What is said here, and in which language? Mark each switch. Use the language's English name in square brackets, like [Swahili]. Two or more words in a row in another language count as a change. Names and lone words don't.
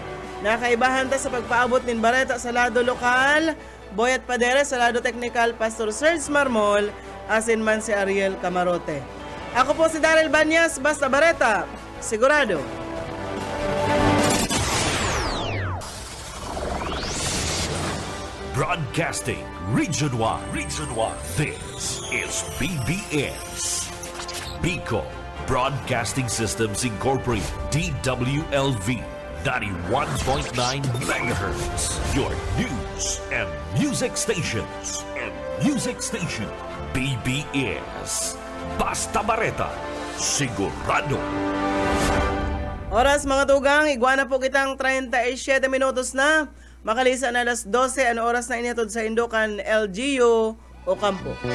[Bikol] Nakaibahan ta sa pagpaabot nin Bareta sa lado lokal, Boyet Padere sa lado technical, Pastor Serge Marmol, asin man si Ariel Camarote. Ako po si Daryl Banyas, basta Bareta, sigurado. [English] Broadcasting Region 1. This is BBS. Bico Broadcasting Systems Incorporated. DWLV 91.9 MHz. Your news and music stations. [Bikol] BBS. Basta Bareta. Sigurado. Oras mga tugang, igwana po kitang 37 minutos na. Makalisa na alas 12 ang oras na initod sa Indokan, LGU o Campo.